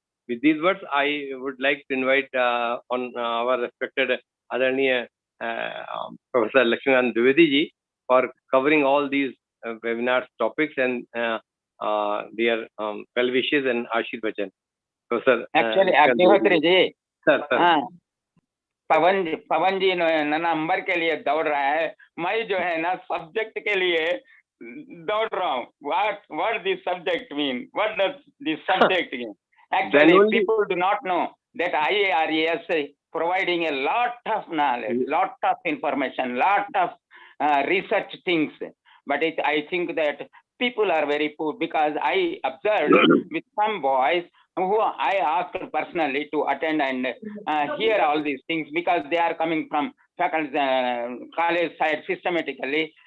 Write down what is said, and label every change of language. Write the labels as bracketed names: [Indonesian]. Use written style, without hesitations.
[English] with these words, I would like to invite on our respected Adarniya Professor Lakshmikant Dwivedi ji for covering all these webinar topics and their well wishes and Ashirvajan. Professor. Actually, [Hindi] Agnihotri ji, sir sir Pawan ji number के लिए दौड़ रहा है, मैं जो है ना subject के लिए दौड़ रहा हूँ. [English] What this subject mean? What does this subject mean? Actually, people do not know that IRES is providing a lot of knowledge, lot of information, lot of research things. But I think that people are very poor, because I observed with some boys who I asked personally to attend and hear all these things, because they are coming from faculty, college side systematically.